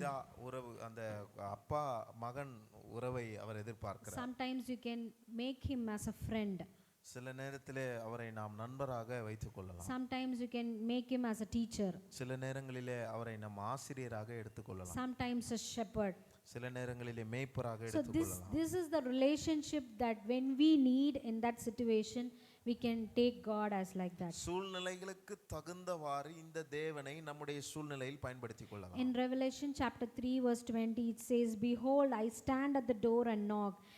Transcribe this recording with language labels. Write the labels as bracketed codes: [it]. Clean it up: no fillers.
[ta] பிதா உறவு, அந்த அப்பா மகன் உறவை அவர் எதிர்பார்க்கிறார். [en] Sometimes you can make him as a friend. [ta] சில நேரத்திலே அவரை நாம் நண்பராக வைத்துக் கொள்ளலாம். [en] Sometimes you can make him as a teacher. [ta] சில நேரங்களிலே அவரை நம் ஆசிரியராக எடுத்துக்கொள்ளலாம். [en] Sometimes a shepherd. [ta] சில நேரங்களிலே மேய்ப்பராக [en] So [ta] எடுத்துக்கொள்ளலாம். [en] this is the relationship that when we need in that situation, we can take God as like that. [ta] சூழ்நிலைகளுக்கு தகுந்தவாறு இந்த தேவனை நம்முடைய சூழ்நிலையில் பயன்படுத்திக் கொள்ளலாம். [en] In Revelation chapter 3 verse 20, it says, "Behold, I stand at the door and knock.